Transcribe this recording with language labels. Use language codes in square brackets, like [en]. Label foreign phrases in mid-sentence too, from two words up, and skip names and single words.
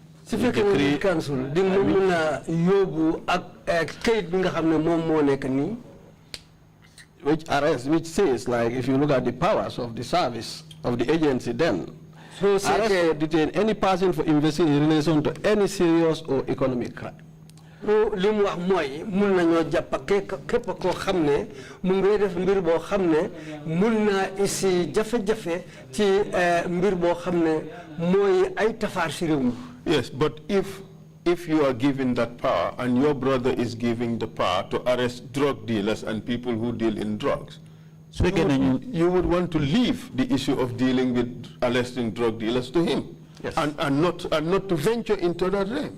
[en] Which says, like, if you look at the powers of the service of the agency, then arrest or detain any person for investing in relation to any serious or economic crime. [wo] Limu wax moy mun nañu japp képp ko xamné mu ngi def mbir bo xamné mun na isi jafe-jafe ci mbir bo xamné moy ay tafar ci réew mi. [en] Yes, but if you are given that power and your brother is giving the power to arrest drug dealers and people who deal in drugs, so you would want to leave the issue of dealing with arresting drug dealers to him. Yes. and not to venture into that realm.